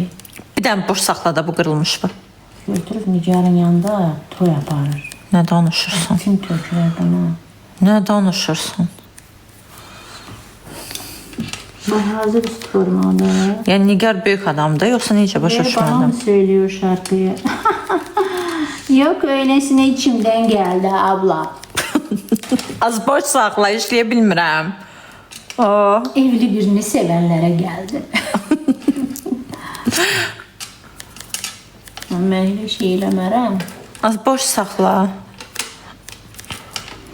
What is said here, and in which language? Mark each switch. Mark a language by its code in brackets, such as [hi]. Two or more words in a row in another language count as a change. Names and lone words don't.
[az] Bir dənə boş saxla da bu qırılmış bu. Götürüb Nigarın yanında toy yapar. Nə danışırsan? [tr] Kim tökülər bana? [az] Nə danışırsan? [tr] Bak hazır üst formada. [az] Yəni Nigar böyük adamdır, yoxsa necə başa [tr] Bana mı [az] düşmədim? [tr] söylüyor şarkıyı? Yok öylesine içimden geldi abla. [az] Az boş saxla, işləyə bilmirəm. Oh. [tr] Evli birini sevenlere geldi. Ben öyle şey eləmərəm. [az] Az boş saxla.